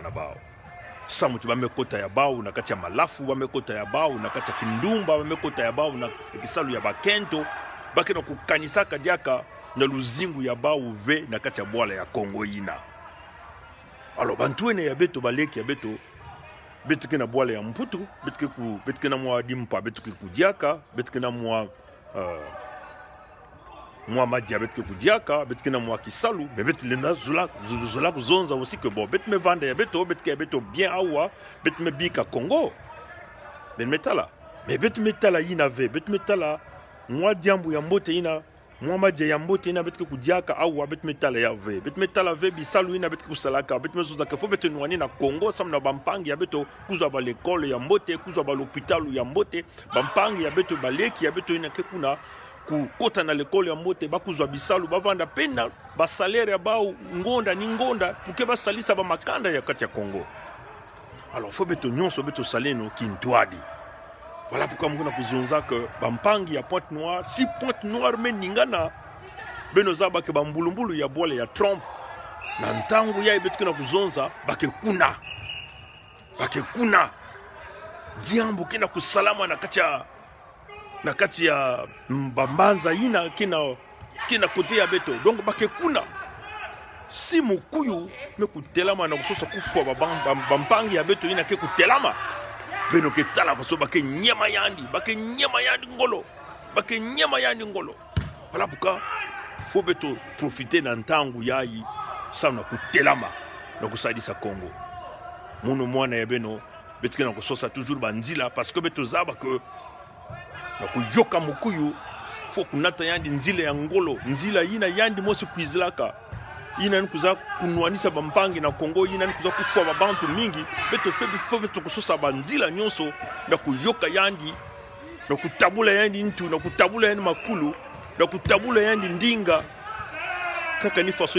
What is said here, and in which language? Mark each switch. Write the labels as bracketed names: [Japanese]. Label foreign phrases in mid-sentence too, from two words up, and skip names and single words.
[Kituba (Democratic Republic of Congo)] na bao samu tu bamekota ya bao na kati ya malafu bamekota ya bao na kati ya kindumba bamekota ya bao na kisalu ya bakento baki na kukanisaka diaka na luzingu ya bao ve na kati ya bwala ya Kongo ina alors bantuene ya beto baleki ya beto kena bwala ya mputu betu kena mwa dimpa betu kudiaka betu kena mwa madia betu kudiaka betu kena mwa kisalu mais betu lena zula kuzonza [French] aussi que bon [Kituba (Democratic Republic of Congo)] betu me vanda ya beto bien awa betu me bika Congo ben metala mais betu metala ina ve betu metala mwa diambu ya mbote ina mwa madia ya mbote ina betu kudiaka awa betu metala ya ve betu metala ve bisalu ina betu kusalaka betu mezoza ke fo betu nwani na Congo sam na bampangi ya betu kuzwa ba l'école ya mbote kuzwa ba l'hôpital ya mbote bampangi ya betu baleki ya betu ina ke kuna kukota na l'école ya mbote bakuzwa bisalu bavanda pena ba salaire ya bao ngonda ni ngonda puke basalisa ba makanda ya kati ya Congo alors fo betu nyonso betu saleno kintwadi. [French] Voilà pourquoi nous avons que [Kituba (Democratic Republic of Congo)] bampangi ya Pointe Noire, si Pointe Noire meningana benozaba ke bambulumbulu ya bwale ya Trump na ntangu ya ibetu na kuzonza bake kuna diambu kina kusalama na kati ya mbambanza ina kina kote ya beto donc bake kuna si mukuyu mekutelama na kusosa kufwa bampangi ya beto ina ke kutelama beno ke tala faso bake nyema yandi ngolo [French] voilà pourquoi faut [Kituba (Democratic Republic of Congo)] beto profiter na ntangu yayi sana kutelama na kusadisa Congo muno mwana ya beno betu na kusosa toujours banzila [French] parce que [Kituba (Democratic Republic of Congo)] beto zaba que na kuyoka mukuyu faut kunata yandi nzila ya ngolo nzila ina yandi mosi kuizilaka ina nikuza kunwanisa bampangi na Congo ina nikuza kufwa babantu mingi beto febi beto kusosa banzila nyonso na kuyoka yandi na kutabula yandi ntu na kutabula yandi makulu na kutabula yandi ndinga kaka ni faso